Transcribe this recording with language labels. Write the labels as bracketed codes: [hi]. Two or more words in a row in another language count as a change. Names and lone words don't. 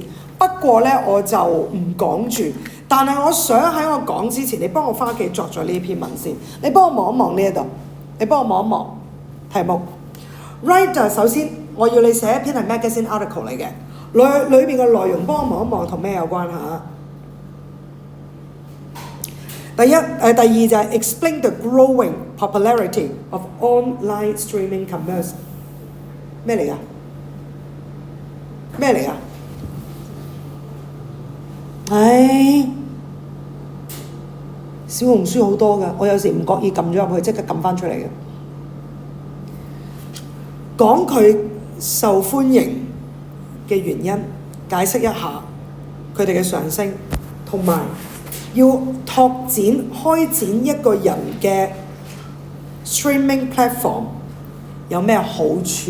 [yue] 不過咧我就唔講住，但係我想喺我講之前，你幫我翻屋企作咗呢篇文先。你幫我望一望呢一度，你幫我望一望題目。Right， 首先我要你寫一篇係 [en] magazine article [yue] 嚟嘅，裏邊嘅內容幫我望一望同咩有關嚇？第二就係 [en] explain the growing popularity of online streaming commerce。 [yue] 咩嚟㗎？咩嚟㗎？小紅書好多㗎，我有時唔覺意撳咗入去，即刻撳翻出嚟嘅。講佢受歡迎嘅原因，解釋一下佢哋嘅上升，同埋要拓展開展一個人嘅 [en] streaming platform [yue] 有咩好處？